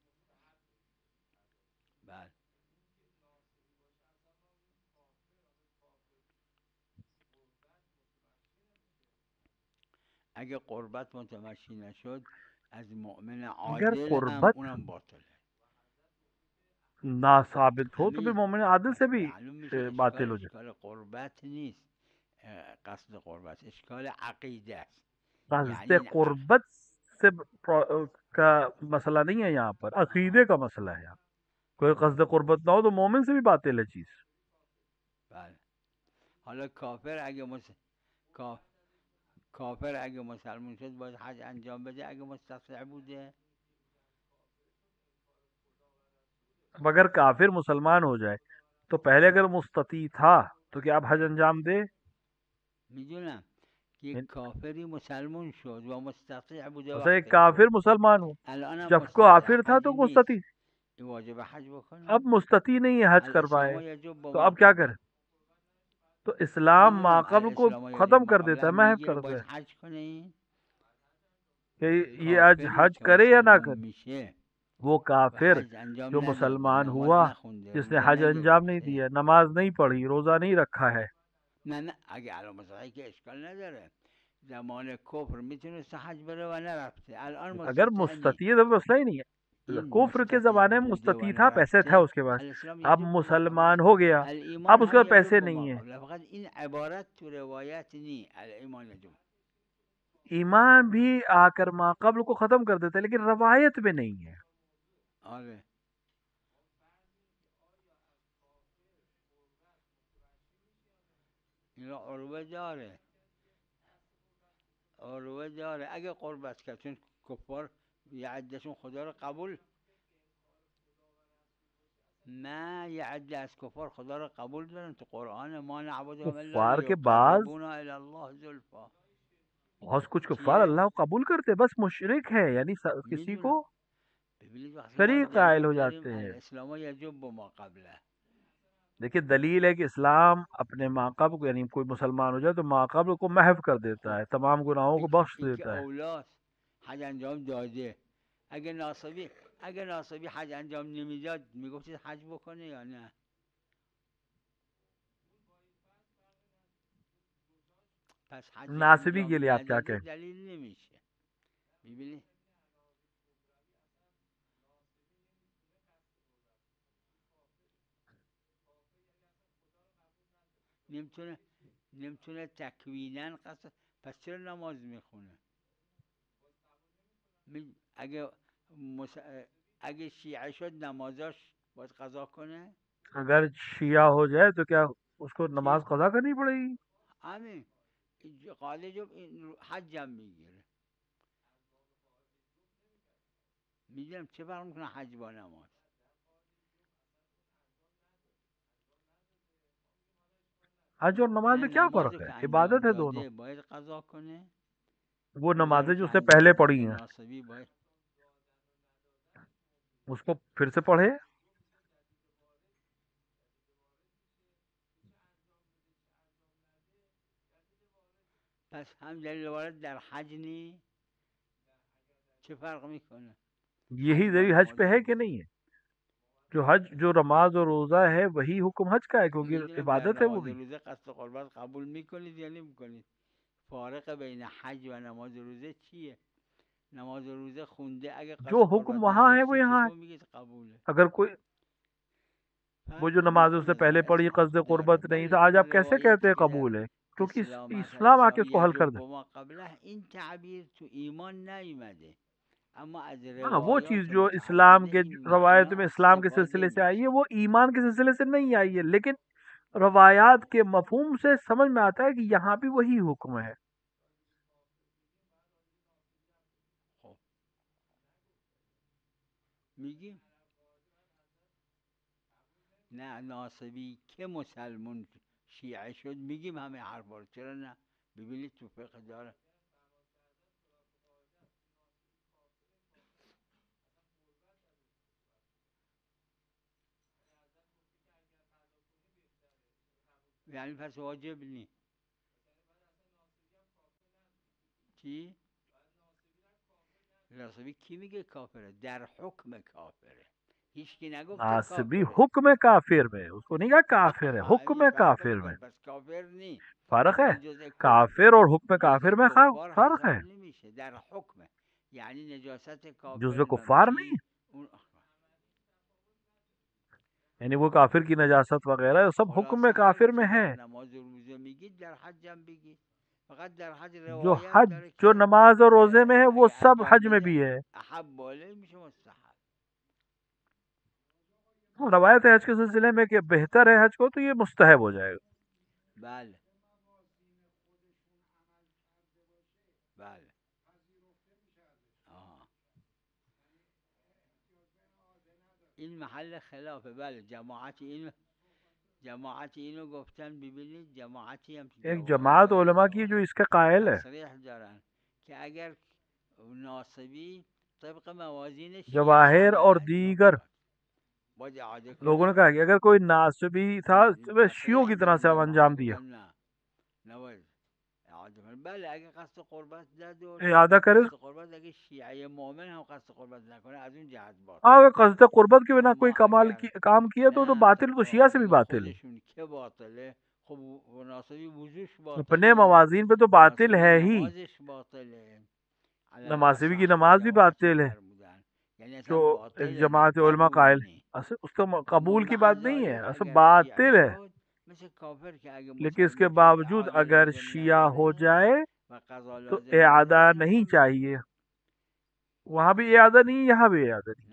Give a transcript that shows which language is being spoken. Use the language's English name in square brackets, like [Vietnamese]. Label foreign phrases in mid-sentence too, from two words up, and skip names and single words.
[Persian] بله اگه قربت متمشی نشد از مؤمن اگر عادل هم قربت اونم باطله. [Urdu] نا ثابت ہو تو پھر [Persian] همین [Urdu] مومن عادل سے [Persian] پس [Urdu] بھی [Persian] معلوم میشه [Urdu] باطل ہو جائے. [Persian] اشکال قربت نیست، قصد قربت اشکال عقیده است. قصد یعنی [Urdu] قربت سے کا مسئلہ نہیں ہے یہاں پر، عقیدے کا مسئلہ ہے. کوئی قصد قربت نہ ہو تو مومن سے بھی باطل ہے چیز. [Persian] بله. حالا کافر اگه مسلمان شد باید حج انجام بده اگه مستطیع بوده؟ [Urdu] اب اگر کافر مسلمان ہو جائے تو پہلے اگر مستطیع تھا تو کیا اب حج انجام دے؟ [Persian] میدونم که یک کافری مسلمان شد و مستطیع بوده [Urdu] مثلا ایک وقت کافر مسلمان ہو، [Persian] الان هم [Urdu] جب کو [Persian] مستطیع [Urdu] کافر تھا حج تو [Persian] نیست، مستطیع، این واجب حج [Urdu] اب [Persian] بکنه؟ [Urdu] مستطیع نہیں ہے حج کر پائے، [Arabic] الاسلام یجب [Urdu] تو [Arabic] ما [Urdu] اب کیا [Arabic] قبله. [Urdu] کرے؟ تو اسلام [Persian] میدونم [Urdu] ماقبل کو [Arabic] الاسلام یجب [Urdu] ختم [Arabic] ما [Urdu] کر [Arabic] قبله [Urdu] دیتا ہے، [Persian] هم محو میگه [Urdu] کر دیتا [Persian] باید [Urdu] ہے [Persian] حج کنه. این [Urdu] کہ یہ آج [Persian] کافری [Urdu] حج [Persian] که [Urdu] کرے یا نہ [Persian] مسلمان [Urdu] کرے. [Persian] میشه [Urdu] وہ [Persian] و [Urdu] کافر [Persian] حج انجام [Urdu] جو [Persian] نداده، [Urdu] مسلمان [Persian] نماز [Urdu] ہوا، [Persian] نخونده، [Urdu] جس نے [Persian] روزه [Urdu] حج انجام نہیں [Persian] نگرفته، [Urdu] دیا، نماز نہیں پڑھی، روزہ نہیں رکھا ہے، [Persian] نه اگه الان مستطیع که اشکال نداره، زمان کفر میتونست حج بره و نرفته، الان [Urdu] اگر [Persian] مستطیع نی. [Urdu] مستطیع ہے تو مسئلہ ہی نہیں ہے. [Persian] این [Urdu] کفر کے [Persian] مستطیع [Urdu] زمانے میں [Persian] بوده و [Urdu] مستطیع تھا، پیسے تھا [Persian] نرفته [Urdu] اس کے پاس، [Arabic] الاسلام [Urdu] اب [Arabic] یجب ما قبله. [Urdu] مسلمان ہو گیا، [Arabic] الایمان [Urdu] اب اس کے [Persian] هم [Urdu] پاس پیسے [Arabic] یجب [Urdu] نہیں [Arabic] ما [Urdu] ہیں. [Persian] قبله، فقط این عبارت تو روایت نی، [Arabic] الایمان یجب. [Urdu] ایمان بھی آ کر ماقبل کو ختم کر دیتا ہے، لیکن روایت میں نہیں ہے. [Persian] آره این را عروه داره اگه قربت کرد، چون کفار یه عدهشون خدا رو قبول، نه یه عده از کفار خدا رو قبول دارن تو قرآن، [Arabic] ما نعبدهم الا [Urdu] کفار کے بعض [Arabic] لیقربونا الی الله زلفا. [Urdu] بہت کچھ کفار [Persian] چیه؟ [Urdu] اللہ کو قبول کرتے، بس مشرک ہے، یعنی کسی کو [Persian] میدونم. ببینید وقتی ما [Urdu] شریک [Persian] حج [Urdu] قائل ہو [Persian] انجام داریم [Urdu] جاتے ہیں. [Arabic] الاسلام یجب ما قبله. [Urdu] دیکھیے دلیل ہے کہ اسلام اپنے ماقبل کو، یعنی کوئی مسلمان ہو جائے تو ماقبل کو محو کر دیتا [Persian] خب [Urdu] ہے، تمام گناہوں کو بخش [Persian] این که [Urdu] دیتا ہے. [Persian] اولاست حج انجام داده، اگه ناصبی حج انجام نمیداد میگفتید حج بکنه یا نه؟ پس حج [Urdu] ناصبی کے [Persian] انجام [Urdu] لیے آپ کیا [Persian] نداده [Urdu] کہیں؟ [Persian] دلیل نمیشه. میبینی؟ نمیتونه تکوینن قصد، پس چرا نماز میخونه؟ اگه اگه شیعه شد نمازاش باید قضا کنه؟ [Urdu] اگر شیعہ ہو جائے تو کیا اس کو نماز [Persian] چی؟ [Urdu] قضا کرنی پڑے گی؟ [Persian] همین قاعده جو حجم میگیره. میدونم چه فرق میکنه حج با نماز. [Urdu] حج اور نماز [Persian] نه [Urdu] میں کیا [Persian] نمازو [Urdu] فرق ہے؟ [Persian] که انجام [Urdu] عبادت ہے دونوں. [Persian] داده باید قضا کنه، [Urdu] وہ [Persian] روزه رو [Urdu] نمازیں جو [Persian] که [Urdu] اس سے [Persian] انجام [Urdu] پہلے [Persian] داده [Urdu] پڑھی ہیں [Persian] ناصبی باید. [Urdu] اس کو پھر سے پڑھے. [Persian] پس هم دلیل وارد در حج نی، چه فرق میکنه؟ [Urdu] یہی [Persian] حج با [Urdu] دلیل حج [Persian] نماز [Urdu] پہ ہے کہ [Persian] یکیه. [Urdu] نہیں ہے؟ جو حج، جو نماز اور روزہ ہے وہی حکم حج کا ہے، کیونکہ [Persian] میدونم در [Urdu] عبادت ہے وہ [Persian] نماز [Urdu] بھی. [Persian] روزه قصد قربت قبول میکنید یا نمیکنید؟ فارق بین حج و نماز روزه چیه؟ نماز روزه خونده اگه [Urdu] جو [Persian] قصد [Urdu] حکم [Persian] قربت [Urdu] وہاں ہے وہ [Persian] نداشته [Urdu] یہاں ہے. [Persian] چطور میگید قبوله؟ [Urdu] اگر کوئی وہ [Persian] فرق [Urdu] جو نماز اس سے [Persian] نمیکنه [Urdu] پہلے [Persian] در [Urdu] پڑھی قصد [Persian] در [Urdu] قربت نہیں [Persian] بله [Urdu] تھا، آج [Persian] در [Urdu] آپ کیسے کہتے [Persian] روایتی [Urdu] ہیں [Persian] که در [Urdu] قبول ہے؟ کیونکہ [Persian] اسلام [Urdu] اسلام آ کے [Arabic] الاسلام [Urdu] اس کو حل کر [Arabic] یجب [Urdu] دے. [Arabic] ما قبله [Persian] این تعبیر تو ایمان نیومده، اما از [Urdu] ہاں وہ چیز [Persian] روایات [Urdu] جو اسلام [Persian] متعدده [Urdu] کے [Persian] این [Urdu] روایت [Persian] معنا [Urdu] میں اسلام کے [Persian] استفاده [Urdu] سلسلے سے آئی ہے [Persian] میشه. [Urdu] وہ ایمان کے سلسلے سے نہیں آئی ہے، لیکن روایات کے مفہوم سے سمجھ میں آتا ہے کہ یہاں بھی وہی حکم ہے. [Persian] خب میگیم نه ناصبی که مسلمون شیعه شد میگیم همه حرفا رو، چرا نه؟ ببینید تو فقه داره. یعنی پس واجب نی. چی؟ ناصبی کی میگه کافره؟ در حکم کافره، هیچ کی نگفته ناصبی کافره. [Urdu] حکم کافر میں، اس کو نہیں کہا کافر ہے، حکم [Persian] این فرق [Urdu] کافر میں [Persian] میکنه، پس کافر نی. [Urdu] فرق ہے. [Persian] این جزء [Urdu] کافر اور حکم کافر میں [Persian] کفار [Urdu] فرق ہے. [Persian] حساب نمیشه در حکمه. یعنی نجاست [Urdu] جزو [Persian] کافر [Urdu] کفار کی نہیں، [Persian] اون [Urdu] یعنی وہ کافر کی نجاست وغیرہ سب حکم میں [Persian] خلاصه هر [Urdu] کافر [Persian] چی [Urdu] میں ہے. [Persian] در نماز و روزه میگید در حج هم بگید. فقط در حج [Urdu] جو [Persian] روایت [Urdu] حج، [Persian] داره [Urdu] جو [Persian] که [Urdu] نماز اور روزے میں ہے وہ [Persian] اگه [Urdu] سب [Persian] انجام [Urdu] حج میں [Persian] بده [Urdu] بھی ہے. [Persian] احب علیه میشه مستحب. [Urdu] روایت ہے حج کے سلسلے میں کہ بہتر ہے حج کو، تو یہ مستحب ہو جائے گا. [Persian] بله بله آها. این محل خلافه. بله جماعتی اینو گفتن. ببینید جماعتی هم تو [Urdu] ایک [Persian] جواهر [Urdu] جماعت علماء کی جو اس کے قائل ہے، [Persian] تصریح دارن که اگر ناصبی طبق موازین شیعه [Urdu] جواہر اور [Persian] عمل [Urdu] دیگر [Persian] انجام داد باید اعاده [Urdu] لوگوں نے [Persian] کنی. [Urdu] کہا کہ اگر کوئی ناصبی تھا شیعوں [Persian] تصریح [Urdu] کی طرح [Persian] دارن [Urdu] سے انجام دیا، [Persian] جماهیر نه نباید اعاده کنی. بله اگه قصد قربت زد و [Urdu] اعادہ کرے. [Persian] قصد قربت، اگه شیعه مؤمن هم قصد قربت نکنه از اون جهت [Urdu] ہاں، [Persian] باطله. [Urdu] اگر قصد قربت کے بنا کوئی [Persian] اما کمال اگر [Urdu] کام کیا تو [Persian] نه [Urdu] باطل، تو [Persian] طبق [Urdu] شیعہ سے بھی [Persian] حکم [Urdu] باطل ہے. [Persian] خودشون که باطله، خب ناصبی وضوش [Urdu] اپنے [Persian] باطله، [Urdu] موازین پہ تو باطل [Persian] ناصبی [Urdu] ہے ہی. [Persian] نمازش باطله. [Arabic] على [Urdu] نمازی کی [Arabic] الأصح [Urdu] نماز بھی [Persian] جماعتی [Urdu] باطل ہے [Persian] فرمودن یعنی اصلا [Urdu] جو ایک [Persian] باطله، [Urdu] جماعت علماء [Persian] قبول [Urdu] قائل. [Persian] نی. [Urdu] اصل اس کا [Persian] اما [Urdu] قبول کی [Arabic] مع [Urdu] بات نہیں ہے، [Arabic] ذالک [Urdu] اصل [Persian] اگر شیعه [Urdu] باطل ہے. [Persian] شد مثل کافر که اگه [Urdu] لیکن اس کے [Persian] مسلمون شد [Urdu] باوجود [Persian] اعاده [Urdu] اگر [Persian] لازم [Urdu] شیعہ ہو [Persian] نداره [Urdu] جائے [Persian] و قضا [Urdu] تو [Persian] لازم [Urdu] اعادہ [Persian] نداره [Urdu] نہیں [Persian] همون [Urdu] چاہیے. [Persian] باطله. [Urdu] وہاں بھی اعادہ نہیں، یہاں بھی اعادہ نہیں.